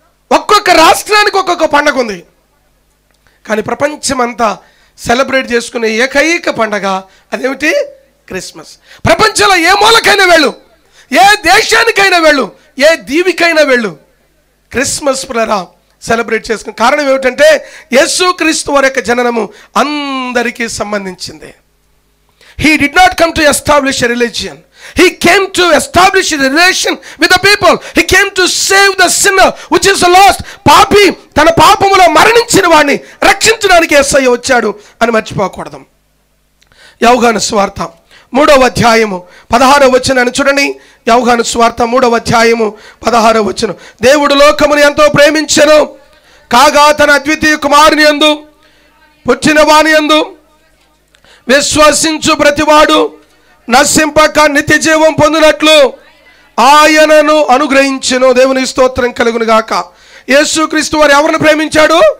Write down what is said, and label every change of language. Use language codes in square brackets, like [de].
[te] ఒక్కొక్క రాష్ట్రానికి ఒక్కొక్క పండగ ఉంది. కానీ ప్రపంచమంతా సెలబ్రేట్ చేసుకునే ఏకైక పండగ అదేమిటి? క్రిస్మస్. ప్రపంచంలో ఏ మూలకైనా వెళ్ళు, ఏ దేశానికైనా వెళ్ళు, ఏ దీవికైనా వెళ్ళు, క్రిస్మస్ ప్లరా సెలబ్రేట్ చేసుకుని. కారణం ఏమిటంటే, యేసుక్రీస్తు వారి యొక్క జననము అందరికీ సంబంధించింది. [en] He did not come to establish a religion. He came to establish a relation with the people. He came to save the sinner which is lost. [te] పాపి తన పాపములో మరణించిన వాడిని రక్షించడానికి యేసయ్య వచ్చాడు అని మర్చిపోకూడదు. యోహాను సువార్త 3వ అధ్యాయము 16వ వచనాన్ని చూడండి. యోహాను సువార్త 3వ అధ్యాయము 16వ వచనం. దేవుడు లోకమును ఎంతో ప్రేమించెను, కాగా తన అద్వితీయ కుమారుని యందు పుట్టిన వాని యందు విశ్వసించు ప్రతివాడు నశింపక నిత్య జీవం పొందినట్లు ఆయనను అనుగ్రహించెను. దేవుని స్తోత్రం కలుగును గాక. యేసుక్రీస్తు వారు ఎవరిని ప్రేమించాడు?